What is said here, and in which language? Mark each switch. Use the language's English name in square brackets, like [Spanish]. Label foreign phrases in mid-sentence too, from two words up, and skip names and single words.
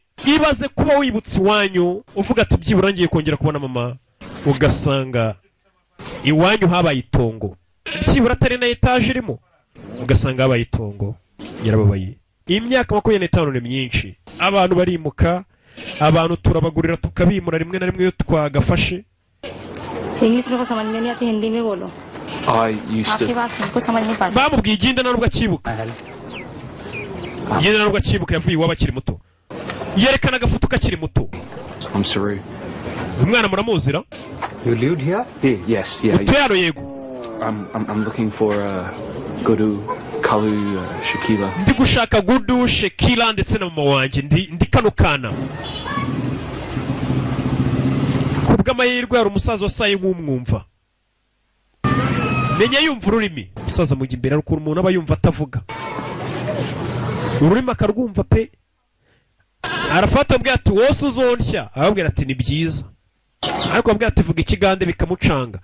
[Kinyarwanda] Ibaze kuba wibutse iwanyu uvuga ati byibura ngiye kongera kubona mama ugasanga iwanyu habaye itongo. Byibura atari na etaje irimo ugasanga habaye itongo. Yarababaye. Imyaka 25 ni myinshi. Abantu barimuka, abantu turabagurira tukabimura rimwe na rimwe yo twagafashe. [Hindi] इंग्लिश में को समझ में नहीं आती हिंदी में बोलो आपकी बात हमको समझ नहीं पड़ती [Kinyarwanda] bamubwiye igenda narubwo akibuka igenda narubwo akibuka yavuye iwabo akiri muto yerekana agafoto kakiri muto [English] I'm sorry. [Kinyarwanda] umwana muramuzira [English] You lived here? Yes, yeah. [Kinyarwanda] Utuyaro yego [English] I'm looking for Gudu, Kalu, Shakila. [Kinyarwanda] ndi gushaka Gudu, Shakila ndetse na mama wanje ndi kano kana kubw'amahirwe hari umusaza wasaye nk'umwumva menya yumva ururimi umusaza mujya imbere ariko umuntu aba yumva atavuga ururimi akarwumva pe arafata abwira ati wose uzonsya, arabwira ati ni byiza, ariko abwira ati vuga ikigande bikamucanga.